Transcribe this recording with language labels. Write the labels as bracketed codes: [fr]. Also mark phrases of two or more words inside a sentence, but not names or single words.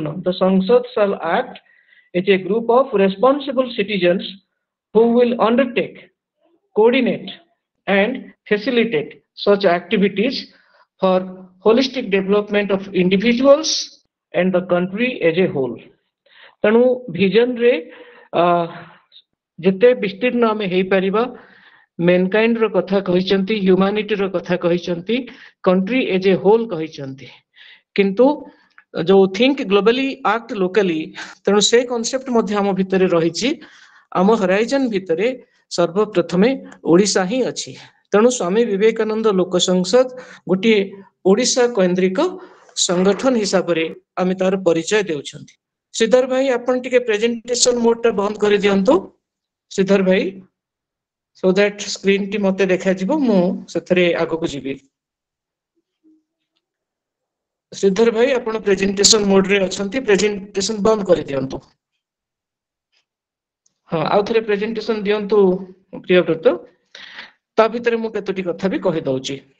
[en] The Sansad shall act as a group of responsible citizens who will undertake, coordinate, and facilitate such activities for holistic development of individuals and the country as a whole. [or] ତେଣୁ ଭିଜନରେ ଯେତେ ବିସ୍ତୀର୍ଣ୍ଣ ଆମେ ହେଇପାରିବା ମେନକାଇଣ୍ଡ ର କଥା କହିଛନ୍ତି, ହ୍ୟୁମାନିଟି ର କଥା କହିଛନ୍ତି, [en] country as a whole [or] କହିଛନ୍ତି, କିନ୍ତୁ ଯୋଉ [en] think globally act locally, [or] ତେଣୁ ସେ କନସେପ୍ଟ ମଧ୍ୟ ଆମ ଭିତରେ ରହିଛି। ଆମ ହରାଇଜନ ଭିତରେ ସର୍ବପ୍ରଥମେ ଓଡ଼ିଶା ହିଁ ଅଛି। ତେଣୁ ସ୍ୱାମୀ ବିବେକାନନ୍ଦ ଲୋକ ସଂସଦ ଗୋଟିଏ ଓଡ଼ିଶା କୈନ୍ଦ୍ରିକ ସଂଗଠନ ହିସାବରେ ଆମେ ତାର ପରିଚୟ ଦେଉଛନ୍ତି। ଶ୍ରୀଧର ଭାଇ ଆପଣ ଟିକେ [en] presentation mode [or] ଟା ବନ୍ଦ କରିଦିଅନ୍ତୁ ଶ୍ରୀଧର ଭାଇ, [en] so that [or] ସ୍କ୍ରିନ୍ ଟି ମତେ ଦେଖାଯିବ, ମୁଁ ସେଥିରେ ଆଗକୁ ଯିବି। ଶ୍ରୀଧର ଭାଇ ଆପଣ [en] presentation mode [or] ରେ ଅଛନ୍ତି, ପ୍ରେଜେଣ୍ଟେସନ ବନ୍ଦ କରିଦିଅନ୍ତୁ। ହଁ ଆଉ ଥରେ ପ୍ରେଜେଣ୍ଟେସନ ଦିଅନ୍ତୁ ପ୍ରିୟବ୍ରତ, ତା ଭିତରେ ମୁଁ କେତୋଟି କଥା ବି କହିଦଉଛି।